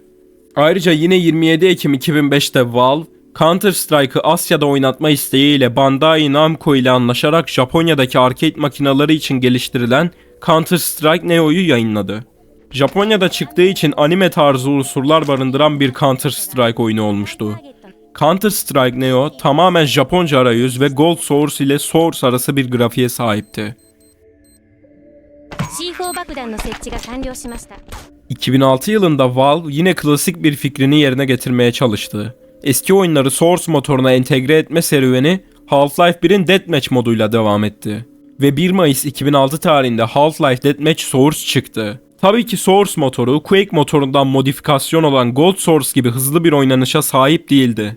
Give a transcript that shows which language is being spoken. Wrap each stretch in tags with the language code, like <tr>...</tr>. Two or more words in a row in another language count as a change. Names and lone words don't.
<tr>Ayrıca yine 27 Ekim 2005'te Valve, Counter-Strike'ı Asya'da oynatma isteğiyle Bandai Namco ile anlaşarak Japonya'daki arcade makineleri için geliştirilen Counter-Strike Neo'yu yayınladı. Japonya'da çıktığı için anime tarzı unsurlar barındıran bir Counter-Strike oyunu olmuştu. Counter-Strike Neo tamamen Japonca arayüz ve Gold Source ile Source arası bir grafiğe sahipti.</tr> <ja>C4 爆弾の設置が完了しました。</ja> <tr>2006 yılında Valve yine klasik bir fikrini yerine getirmeye çalıştı. Eski oyunları Source motoruna entegre etme serüveni Half-Life 1'in Deathmatch moduyla devam etti. Ve 1 Mayıs 2006 tarihinde Half-Life Deathmatch Source çıktı. Tabii ki Source motoru Quake motorundan modifikasyon olan Gold Source gibi hızlı bir oynanışa sahip değildi.</tr>